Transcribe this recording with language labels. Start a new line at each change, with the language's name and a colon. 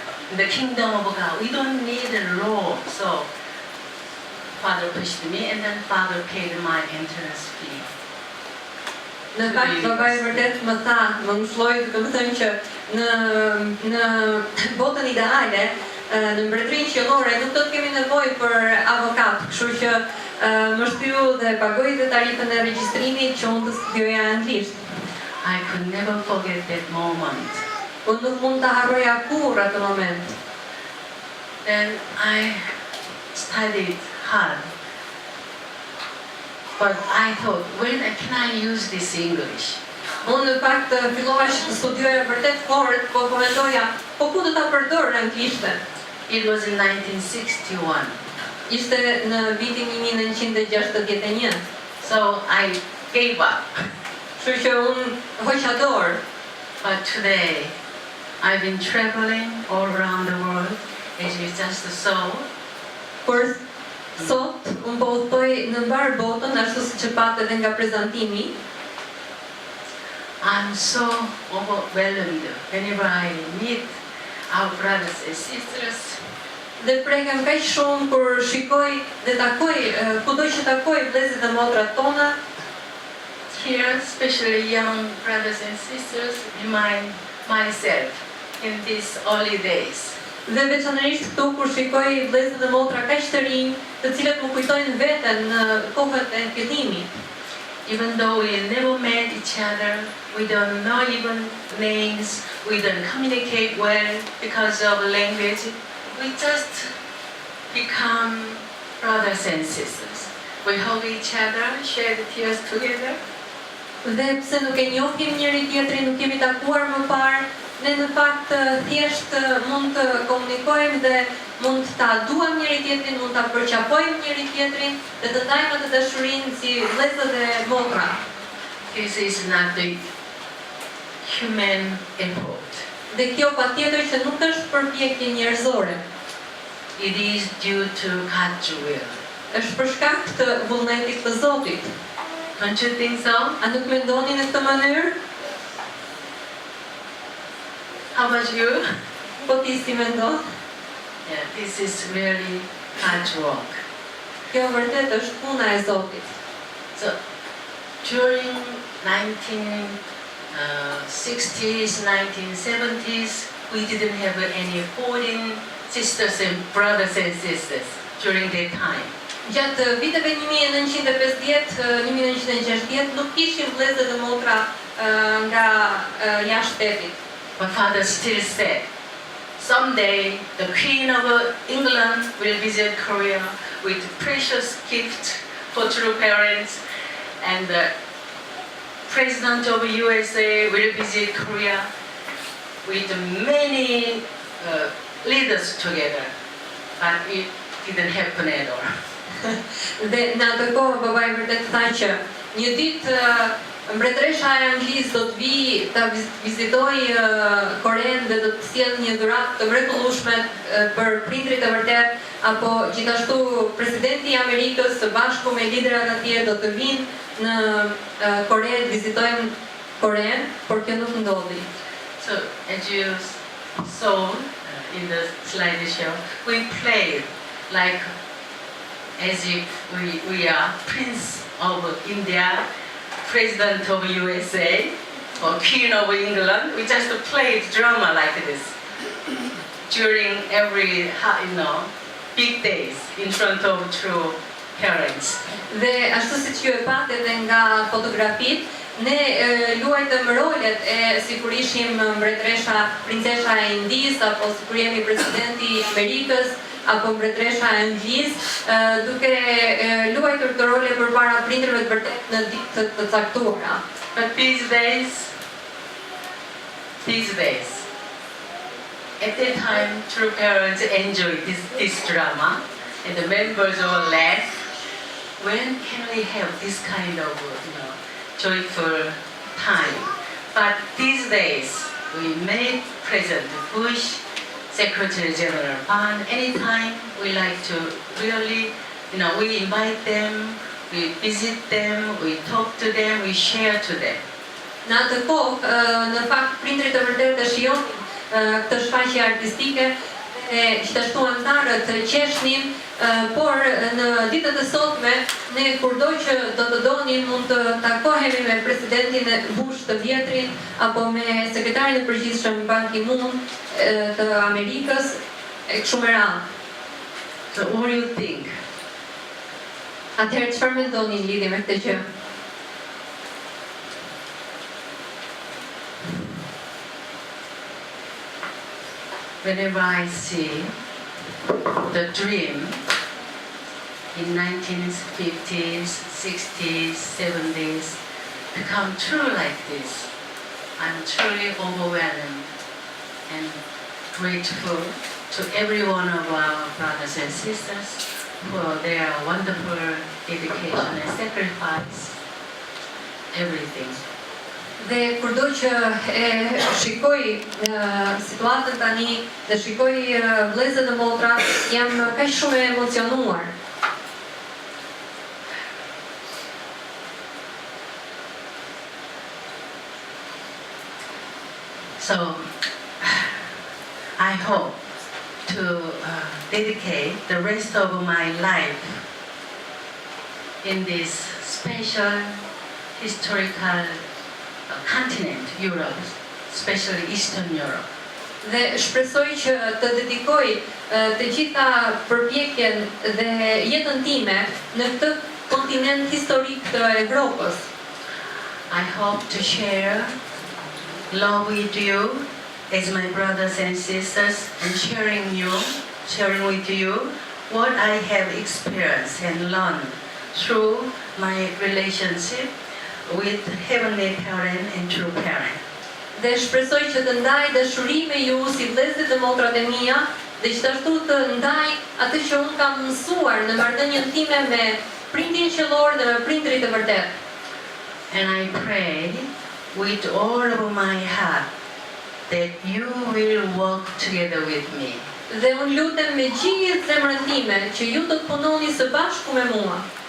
English: In the kingdom of God, we don't need a law. So father pushed me and then father paid my entrance fee.
Albanian: Në fakt, babai vërtet më tha, më mësloi, do të thënë që në botën ideale, në mbretërinë qiellore nuk do të kemi nevojë për avokat, kështu që më shtyu dhe pagoi dhe tarifën e regjistrimit që unë të studioja anglisht.
English: I could never forget that moment.
Albanian: Unë nuk mund ta harroja kurrë atë moment.
English: Then I studied hard. But I thought, when can I use this English?
Albanian: Unë në fakt fillova të studioja vërtet fort, po mendoja, po ku do ta përdor anglishten?
English: It was in 1961.
Albanian: Ishte në vitin 1961.
English: So I gave up.
Albanian: Kështu që unë hoqa dorë.
English: But today, I've been traveling all around the world, as you just saw.
Albanian: Por sot, unë po udhtoj në mbar botën, ashtu siç e pat edhe nga prezantimi.
English: I'm so overwhelmed whenever I meet our brothers and sisters.
Albanian: Dhe prekem kaq shumë kur shikoj dhe takoj, kudo që takoj vëllezërit dhe motrat tona.
English: Here, especially young brothers and sisters, remind myself in these early days.
Albanian: Dhe veçanërisht këtu kur shikoj vëllezër dhe motra kaq të rinj, të cilët më kujtojnë veten në kohët e fillimit.
English: even though we never met each other, we don't know even names, we don't communicate well because of language, we just become brothers and sisters. We hug each other, share the tears together.
Albanian: Dhe pse nuk e njohim njëri tjetrin, nuk kemi takuar më parë, ne në fakt thjesht mund të komunikojmë dhe mund ta duam njëri tjetrin, mund ta përqafojmë njëri tjetrin dhe të ndajmë atë dashurinë si vëllezër dhe motra.
English: This is not the human effort.
Albanian: Dhe kjo patjetër që nuk është përpjekje njerëzore.
English: It is due to God's will.
Albanian: Është për shkak të vullnetit të Zotit.
English: Don't you think so?
Albanian: A nuk mendoni në këtë mënyrë?
English: How about you?
Albanian: Po ti si mendon?
English: Yeah, this is really God's work.
Albanian: Kjo vërtet është puna e Zotit.
English: So, during 1960s, 1970s, we didn't have any foreign sisters and brothers and sisters during that time.
Albanian: Gjatë viteve 1950-1960 nuk kishim vëllezër dhe motra nga jashtë shtetit.
English: My father still said, someday the Queen of England will visit Korea with precious gift for true parents, and the President of USA will visit Korea with many leaders together. But it didn't happen at all.
Albanian: Dhe në atë kohë babai vërtet tha që një ditë mbretëresha e Anglisë do të vijë ta vizitojë Koren dhe do të sjellë një dhuratë të mrekullueshme për prindrit e vërtet, apo gjithashtu presidenti i Amerikës së bashku me liderat atje do të vinë në Kore të vizitojnë Koren, por kjo nuk ndodhi.
English: So as you saw in the slideshow, we played like as if we are Prince of India, President of USA, or Queen of England. We just played drama like this during every, big days in front of true parents.
Albanian: Dhe ashtu siç ju e pat edhe nga fotografit, ne luajtëm rolet sikur ishim mbretëresha, princesha e Indisë, apo sikur jemi presidenti i Amerikës, apo mbretëresha e Anglisë, duke luajtur të role përpara prindërve të vërtet në ditë të caktuara.
English: But these days, at that time, true parents enjoy this drama, and the members all laugh. When can we have this kind of, joyful time? But these days, we make President Bush, Secretary General Pan, anytime we like to really, we invite them, we visit them, we talk to them, we share to them.
Albanian: Në atë kohë, në fakt prindrit e vërtet e shijonin këtë shfaqje artistike e gjithashtu antarët qeshnin, por në ditët e sotme ne kurdo që do të donim mund të takohemi me presidentin Bush të vjetrin apo me sekretarin e përgjithshëm Dr.Moon të Amerikës e kështu me radhë.
English: So what do you think?
Albanian: Atëherë çfarë mendoni në lidhje me këtë gjë?
English: Whenever I see the dream in 1950s, 60s, 70s become true like this, I'm truly overwhelmed and grateful to every one of our brothers and sisters for their wonderful dedication and sacrifice, everything.
Albanian: Dhe kurdo që e shikoj situatën tani dhe shikoj vëllezër dhe motra, jam kaq shumë e emocionuar.
English: So, I hope to dedicate the rest of my life in this special historical continent, Europe, especially Eastern Europe.
Albanian: Dhe shpresoj që të dedikoj të gjitha përpjekjen dhe jetën time në këtë kontinent historik të Evropës.
English: I hope to share love with you as my brothers and sisters and sharing with you what I have experienced and learned through my relationship with Heavenly Parent and True Parent.
Albanian: Dhe shpresoj që të ndaj dashuri me ju si vëllezërit dhe motrat e mia, dhe gjithashtu të ndaj atë që unë kam mësuar në marrëdhënien time me prindin qiellor dhe me prindërit e vërtet.
English: And I pray with all of my heart that you will work together with me.
Albanian: Dhe unë lutem me gjithë zemrën time që ju do të punoni së bashku me mua.